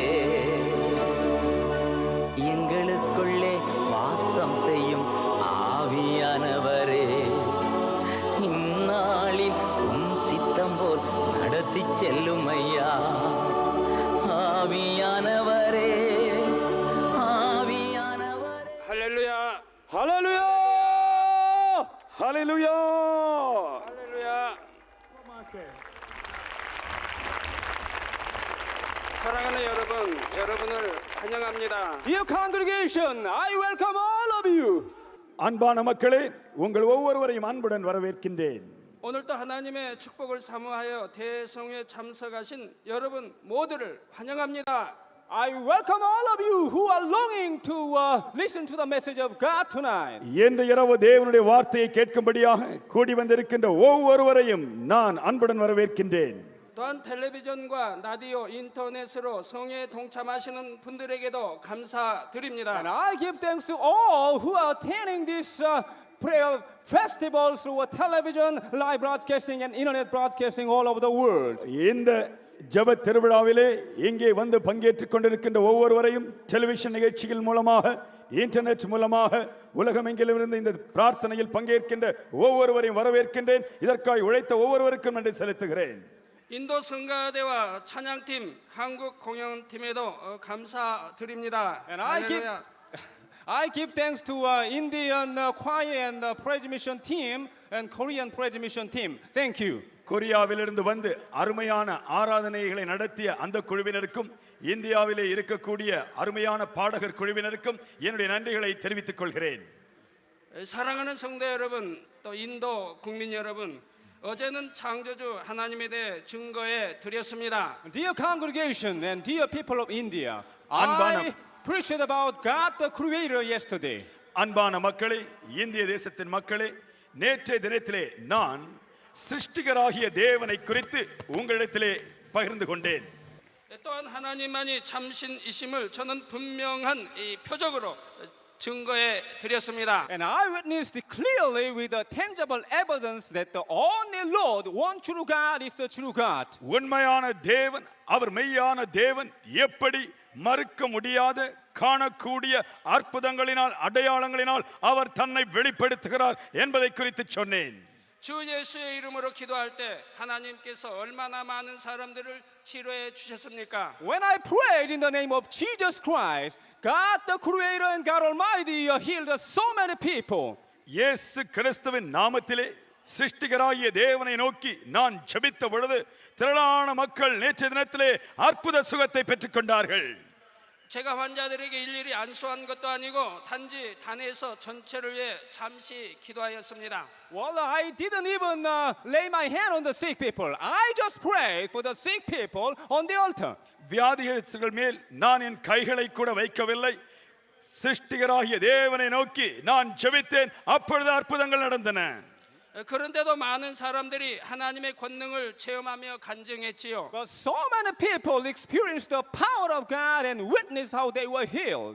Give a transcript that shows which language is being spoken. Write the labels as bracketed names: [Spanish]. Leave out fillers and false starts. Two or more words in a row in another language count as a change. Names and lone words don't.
[Tamil] எங்களுக்குள்ளே வாசம் செய்யும் ஆவியானவரே, இந்நாளில் சித்தம் போல் நடத்தி செல்லும் ஐயா, ஆவியானவரே, ஆவியானவரே. [Korean] 할렐루야, 할렐루야, 할렐루야, 할렐루야. 사랑하는 여러분, 여러분을 환영합니다. [English] Dear congregation, I welcome all of you. [Tamil] அன்பான மக்களே, உங்கள் ஒவ்வொருவரையும் அன்புடன் வரவேற்கின்றேன். [Korean] 오늘도 하나님의 축복을 사모하여 대성회에 참석하신 여러분 모두를 환영합니다. [English] I welcome all of you who are longing to listen to the message of God tonight. [Tamil] இன்று இரவு தேவனுடைய வார்த்தையை கேட்கும்படியாக கூடி வந்திருக்கின்ற ஒவ்வொருவரையும் நான் அன்புடன் வரவேற்கின்றேன். [Korean] 또한 텔레비전과 라디오, 인터넷으로 성회에 동참하시는 분들에게도 감사드립니다. [English] And I give thanks to all who are attending this prayer festivals through television, live broadcasting and internet broadcasting all over the world. [Tamil] இந்த ஜெப திருவிழாவிலே இங்கே வந்து பங்கேற்றுக் கொண்டிருக்கின்ற ஒவ்வொருவரையும் டெலிவிஷன் நிகழ்ச்சிகள் மூலமாக, இன்டர்நெட் மூலமாக உலகமெங்கிலிருந்து இந்த பிரார்த்தனையில் பங்கேற்கின்ற ஒவ்வொருவரையும் வரவேற்கின்றேன். இதற்காக உழைத்த ஒவ்வொருவருக்கும் நன்றி செலுத்துகிறேன். [Korean] 인도 성가대와 찬양팀, 한국 공연팀에도 감사드립니다. [English] And I give thanks to Indian choir and praise mission team and Korean praise mission team. Thank you. [Tamil] கொரியாவிலிருந்து வந்து அருமையான ஆராதனைகளை நடத்திய அந்த குழுவினருக்கும், இந்தியாவிலே இருக்கக்கூடிய அருமையான பாடகர் குழுவினருக்கும் என்னுடைய நன்றிகளை தெரிவித்துக் கொள்கிறேன். [Korean] 사랑하는 성도 여러분, 또 인도 국민 여러분, 어제는 창조주 하나님에 대해 증거해 드렸습니다. [English] Dear congregation and dear people of India, I preached about God the Creator yesterday. [Tamil] அன்பான மக்களே, இந்திய தேசத்தின் மக்களே, நேற்றைய தினத்திலே நான் சிருஷ்டிகராகிய தேவனை குறித்து உங்களிடத்திலே பகிர்ந்து கொண்டேன். [Korean] 또한 하나님만이 참신이심을 저는 분명한 이 표적으로 증거해 드렸습니다. [English] And I witnessed clearly with the tangible evidence that the only Lord, one true God, is the true God. [Tamil] உண்மையான தேவன், அவர் மெய்யான தேவன், எப்படி மறுக்க முடியாத காணக்கூடிய அற்புதங்களினால் அடையாளங்களினால் அவர் தன்னை வெளிப்படுத்துகிறார் என்பதை குறித்து சொன்னேன். [Korean] 주 예수의 이름으로 기도할 때 하나님께서 얼마나 많은 사람들을 치료해 주셨습니까? [English] When I prayed in the name of Jesus Christ, God the Creator and God Almighty healed so many people. [Tamil] இயேசு கிறிஸ்துவின் நாமத்திலே சிருஷ்டிகராகிய தேவனை நோக்கி நான் ஜெபித்த பொழுது திரளான மக்கள் நேற்றைய தினத்திலே அற்புத சுகத்தை பெற்றுக்கொண்டார்கள். [Korean] 제가 환자들에게 일일이 안수한 것도 아니고 단지 단에서 전체를 위해 잠시 기도하였습니다. [English] Well, I didn't even lay my hand on the sick people. I just prayed for the sick people on the altar. [Tamil] வியாதிகள் மேல் நான் என் கைகளை கூட வைக்கவில்லை. சிருஷ்டிகராகிய தேவனை நோக்கி நான் ஜெபித்தேன். அப்பொழுது அற்புதங்கள் நடந்தன. [Korean] 그런데도 많은 사람들이 하나님의 권능을 체험하며 간증했지요. [English] But so many people experienced the power of God and witnessed how they were healed.